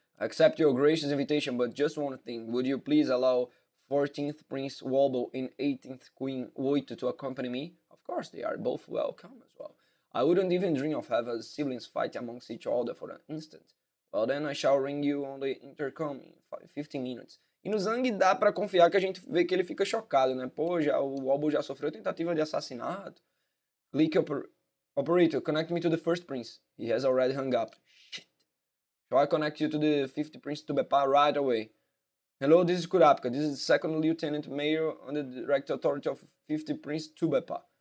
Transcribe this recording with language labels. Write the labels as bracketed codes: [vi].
[en] I accept your gracious invitation, but just one thing. Would you please allow 14th Prince Wobble and 18th Queen Woito to accompany me? Of course, they are both welcome as well. I wouldn't even dream of having siblings fight amongst each other for an instant. Well, then I shall ring you on the intercom in 15 minutes. [pt] E no Zang dá pra confiar que a gente vê que ele fica chocado, né? Pô, o Wobble já sofreu tentativa de assassinato. [en] Click operator, connect me to the first prince. He has already hung up. Shit. Shall I connect you to the 50th Prince Tubepá right away? Hello, this is Kurapika. This is the second lieutenant mayor on the direct authority of 50th Prince Tubepá.